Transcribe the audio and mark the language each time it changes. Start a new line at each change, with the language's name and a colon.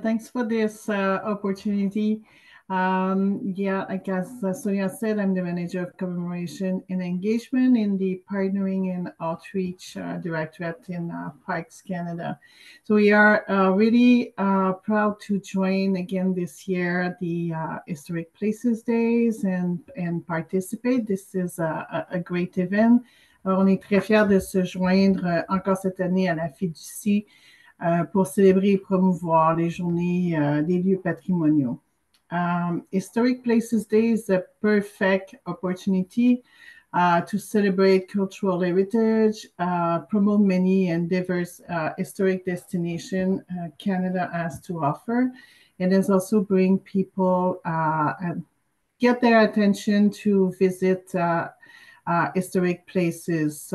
English: Thanks for this opportunity. Yeah, like as Sonia said, I'm the Manager of Commemoration and Engagement in the Partnering and Outreach Directorate in Parks Canada. So we are really proud to join again this year the Historic Places Days and participate. This is a great event.
French: On est très fiers de se joindre encore cette année à la Fiducie pour célébrer et promouvoir les journées des lieux patrimoniaux.
English: Historic Places Day is a perfect opportunity to celebrate cultural heritage, promote many and diverse historic destinations Canada has to offer, and then also bring people and get their attention to visit historic places.